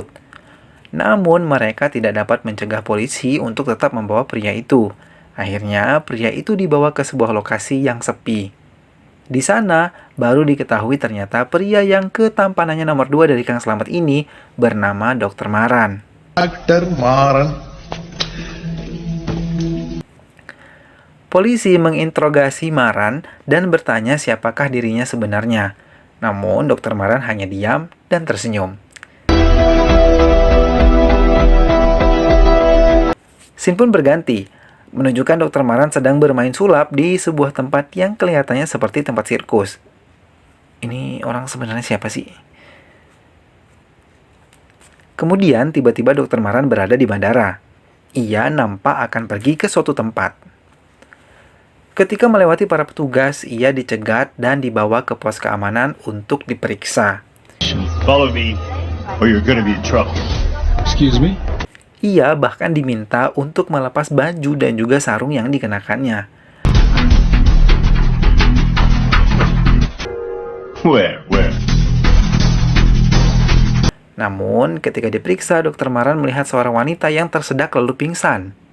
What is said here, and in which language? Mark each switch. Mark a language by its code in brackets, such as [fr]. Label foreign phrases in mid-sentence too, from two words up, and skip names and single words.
[id] Namun mereka tidak dapat mencegah polisi untuk tetap membawa pria itu. Akhirnya, pria itu dibawa ke sebuah lokasi yang sepi. Di sana, baru diketahui ternyata pria yang ketampanannya nomor 2 dari Kang Selamat ini bernama Dokter Maran. [ta] டாக்டர் மாறன். [id] Polisi menginterogasi Maran dan bertanya siapakah dirinya sebenarnya. Namun, Dokter Maran hanya diam dan tersenyum. Scene pun berganti, menunjukkan Dokter Maran sedang bermain sulap di sebuah tempat yang kelihatannya seperti tempat sirkus. Ini orang sebenarnya siapa sih? Kemudian, tiba-tiba Dokter Maran berada di bandara. Ia nampak akan pergi ke suatu tempat. Ketika melewati para petugas, ia dicegat dan dibawa ke pos keamanan untuk diperiksa. [en] Follow me, or you're gonna be in trouble. Excuse me. [id] Ia bahkan diminta untuk melepas baju dan juga sarung yang dikenakannya. [en] Where? [id] Namun, ketika diperiksa, Dokter Maran melihat seorang wanita yang tersedak lalu pingsan.